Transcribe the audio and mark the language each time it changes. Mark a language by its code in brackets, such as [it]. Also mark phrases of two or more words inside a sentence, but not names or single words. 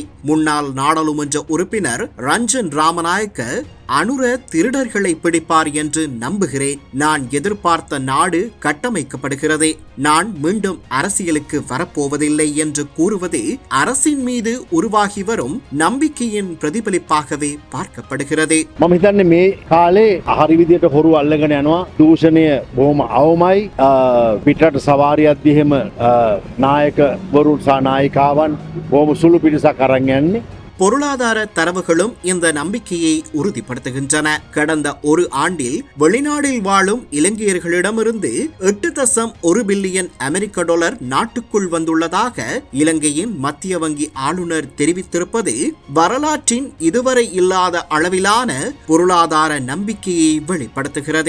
[ta] முன்னாள் நாடாளுமன்ற உறுப்பினர் ரஞ்சன் ராமநாயக்க அனுர திருடர்களை பிடிப்பார் என்று நம்புகிறேன். நான் எதிர்பார்த்த நாடு கட்டமைக்கப்படுகிறது. நான் மீண்டும் அரசியலுக்கு வரப்போவதில்லை என்று கூறுவது அரசின் மீது உருவாகி வரும் நம்பிக்கையின் பிரதிபலிப்பாகவே பார்க்கப்படுகிறது. [si] මම හිතන්නේ මේ කාලේ හරි විදියට හොරු අල්ලගෙන යනවා. දූෂණය බොහොම අවමයි. පිටරට සවාරියක් දිහෙම නායකවරු සහ නායිකාවන් බොහොම සුළු පිරිසක් අරන් යන්නේ. [ta] பொருளாதார தரவுகளும் இந்த நம்பிக்கையை உறுதிப்படுத்துகின்றன. கடந்த ஒரு ஆண்டில் வெளிநாட்டில் வாழும் இலங்கையர்களிடமிருந்து 8.1 பில்லியன் அமெரிக்க டாலர் நாட்டுக்குள் வந்துள்ளதாக இலங்கையின் மத்திய வங்கி ஆளுநர் தெரிவித்திருப்பது வரலாற்றின் இதுவரை இல்லாத அளவிலான பொருளாதார நம்பிக்கையை வெளிப்படுத்துகிறது.